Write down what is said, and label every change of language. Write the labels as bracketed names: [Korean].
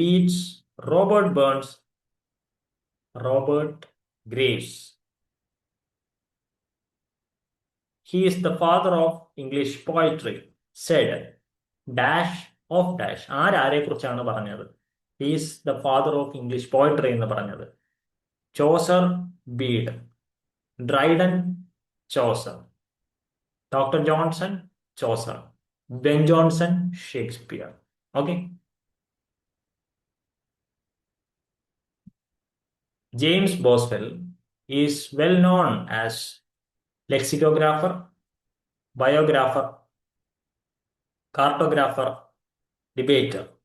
[English] Yeats, Robert Burns, Robert Graves. He is the father of English poetry, said dash of dash. [Malayalam] ആരെ കുറിച്ചാണ് പറഞ്ഞത്? [English] He is the father of English poetry [Malayalam] എന്ന് പറഞ്ഞത്. Chaucer, Bede, Dryden, Chaucer, doctor Johnson, Chaucer, Ben Johnson, Shakespeare. [English] Okay, James Boswell is well known as lexicographer, biographer, cartographer, debater.